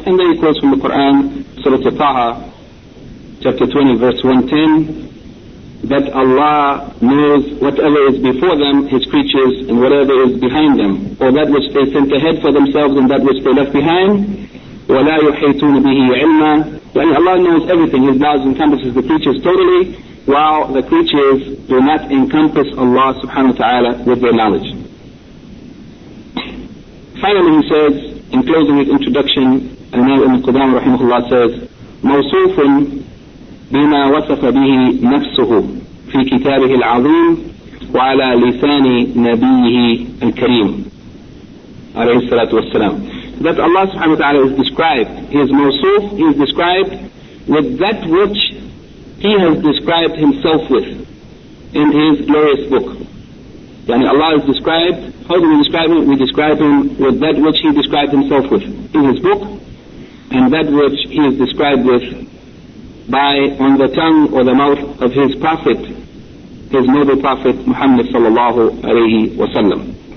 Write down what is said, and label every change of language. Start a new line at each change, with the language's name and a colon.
English: And then he quotes from the Quran, Surah Taha, chapter 20, verse 110, that Allah knows whatever is before them, His creatures, and whatever is behind them, or that which they sent ahead for themselves and that which they left behind.
Arabic: وَلَا يُحَيْتُونَ بِهِ عِلْمًا.
English: And Allah knows everything. His knowledge encompasses the creatures totally, while the creatures do not encompass Allah subhanahu wa ta'ala with their knowledge. Finally, he says, in closing his introduction, Al-Nawawi al-Qudamah rahimahullah says,
Arabic: مَوْصُوفٌ بِمَا وَصَفَ بِهِ نَفْسُهُ فِي كِتَابِهِ الْعَظِيمِ وَعَلَى لِسَانِ نَبِيِّهِ الْكَرِيمِ عَلَيْهِ السَّلَاةُ وَالسَّلَامُ.
English: That Allah subhanahu wa ta'ala is described, He is mawsuf, He is described with that which He has described Himself with in His glorious book. Yani Allah is described, how do we describe Him? We describe Him with that which He described Himself with in His book, and that which He is described with by on the tongue or the mouth of His Prophet, His noble Prophet Muhammad sallallahu alayhi wa sallam.